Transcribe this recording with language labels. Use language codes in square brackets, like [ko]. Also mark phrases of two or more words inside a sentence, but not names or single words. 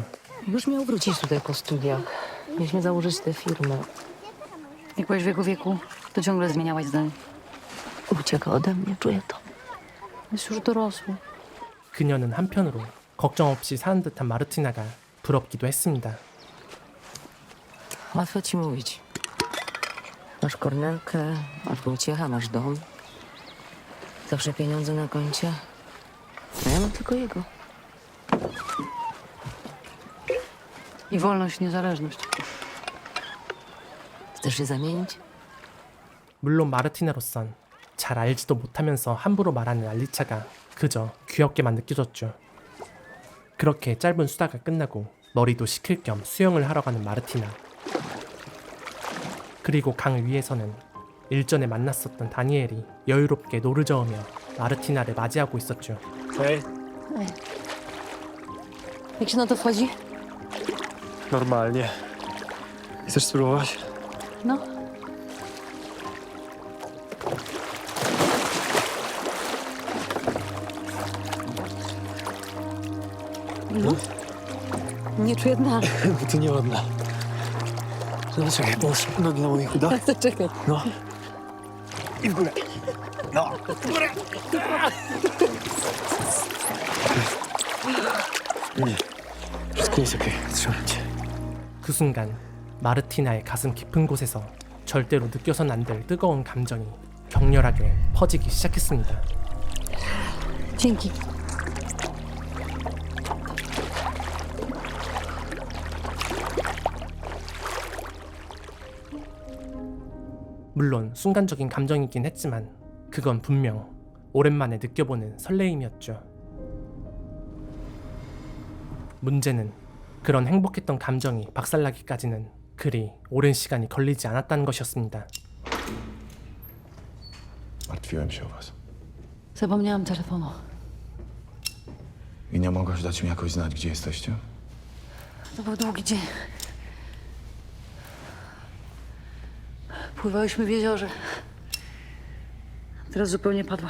[pl] Już miał wrócić tutaj po studiach. Mieliśmy założyć tę firmę. Jak byłeś w jego wieku, to ciągle zmieniałaś zdanie. Ucieka ode mnie, czuję to. Jest już dorosły. [ko] 그녀는 한편으로 걱정 없이 사는 듯한 마르티나가 부럽기도 했습니다. [pl] Łatwo ci mówić. Masz Kornelkę, masz Wojciecha, masz dom. Zawsze pieniądze na koncie. A ja mam tylko jego. I wolność, niezależność. Chcesz się zamienić? [ko] 물론 마르티나로선 잘 알지도 못하면서 함부로 말하는 알리차가 그저 귀엽게만 느껴졌죠. 그렇게 짧은 수다가 끝나고 머리도 식힐 겸 수영을 하러 가는 마르티나. 그리고 강 위에서는 일전에 만났었던 다니엘이 여유롭게 노를 저으며 마르티나를 맞이하고 있었죠. [pl] Hej. Jak się na to wchodzi? Normalnie. Chcesz spróbować? No. No. Nie czuję dna. Bo to nieładna. No czekaj, połóż nogi na moich udach. To czekaj. No. I w górę. No, w górę. Nie. Wszystko jest okej. Trzymam cię. [ko] 그 순간 마르티나의 가슴 깊은 곳에서 절대로 느껴선 안 될 뜨거운 감정이 격렬하게 퍼지기 시작했습니다. [pl] Dzięki. [ko] 물론 순간적인 감정이긴 했지만 그건 분명 오랜만에 느껴보는 설레임이었죠. 문제는 그런 행복했던 감정이 박살나기까지는 그리 오랜 시간이 걸리지 않았다는 것이었습니다. [pl] Martwiłem się o was. Zapomniałam telefonu. I nie mogłaś dać mi jakoś znać, gdzie jesteście? To był długi dzień. Pływałyśmy w jeziorze. Teraz zupełnie padła.